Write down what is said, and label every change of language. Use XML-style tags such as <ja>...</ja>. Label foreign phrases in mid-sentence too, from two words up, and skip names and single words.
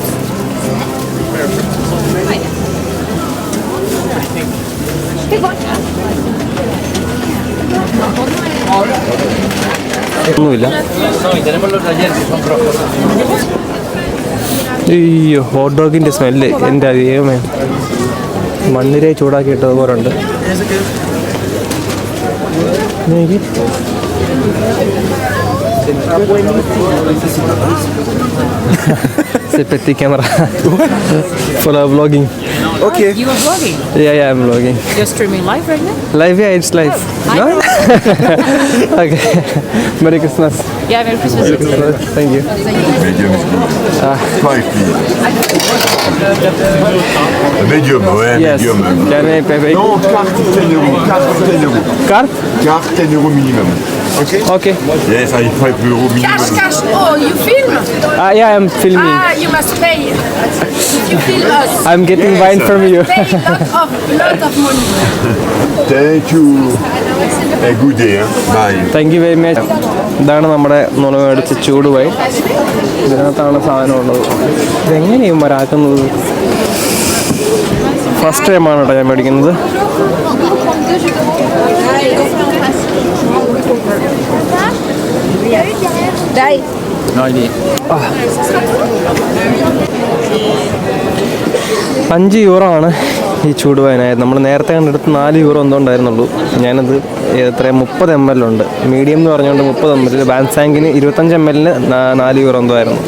<ml>ഒന്നുമില്ല. അയ്യോ,</ml> <en>hot dog's smell</en> <ml>എൻ്റെ ദൈവമേ. മണ്ണിരെ ചൂടാക്കിയിട്ടതുപോലെ ഉണ്ട്.</ml> <fr>C'est petit caméra</fr> <en>for the vlogging. Okay. You are vlogging? Yeah, I'm vlogging. You're streaming live right now? Live, yeah, it's live. No? Okay. Merry Christmas. Yeah, Merry Christmas. Thank you. Medium. 5 please. Medium, ouais, Yes. medium. Can I pay by</en> <fr>Non, carte 10 euros. Carte 10 euros.</fr> <en>card?</en> <fr>Carte 10 euros minimum.</fr> <en>Okay? Okay. Yes, I 5 euros minimum. Cash. Oh, you film? Yeah, I'm filming. You must pay. You film us. I'm getting wine from you. Pay lot of money. Thank you. A good day. Bye. thank you very much.</en> <ml>ഇതാണ് നമ്മുടെ മേടിച്ച ചൂട് വൈൻ. ഇതിനകത്താണ് സാധനം ഉള്ളത്. ഇതെങ്ങനെയും മരാക്കുന്നത്.</ml> <en>first time</en> <ml>കേട്ടോ ഞാൻ മേടിക്കുന്നത്.</ml> <fr>Il y a eu derrière. Dai.</fr> <ml>€5 ആണ് ഈ ചൂടുവയനായത്. നമ്മൾ നേരത്തെ കണ്ടെടുത്ത് €4 എന്തോ ഉണ്ടായിരുന്നുള്ളൂ. ഞാനത് എത്ര 30 ml ഉണ്ട്, മീഡിയം എന്ന് പറഞ്ഞുകൊണ്ട് 30 ml, ബാൻസാങ്കിന് 25 ml €4 എന്തോ ആയിരുന്നു.</ml>